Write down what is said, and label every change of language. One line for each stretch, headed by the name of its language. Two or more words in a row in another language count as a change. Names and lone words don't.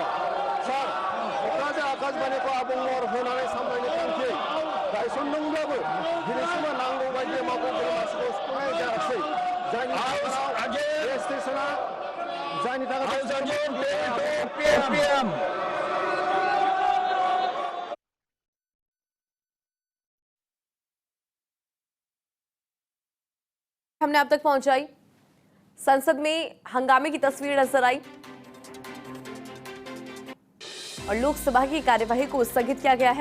Bodo: सार क'क्राझार आकाशबाणीखौ आबुं महर होनानै सामलायनो थांखि गायसनदोंब्लाबो दिनैसिमबो नांगौ बायदि मावख'गिरि मासिखौ सुफुंनाय जायाखै। जायनि थाखाय बे स्टेशना जायनि थाखाय
Hindi: हमने अब तक पहुंचाई। संसद में हंगामे की तस्वीर नजर आई और लोकसभा की कार्यवाही को स्थगित किया गया है।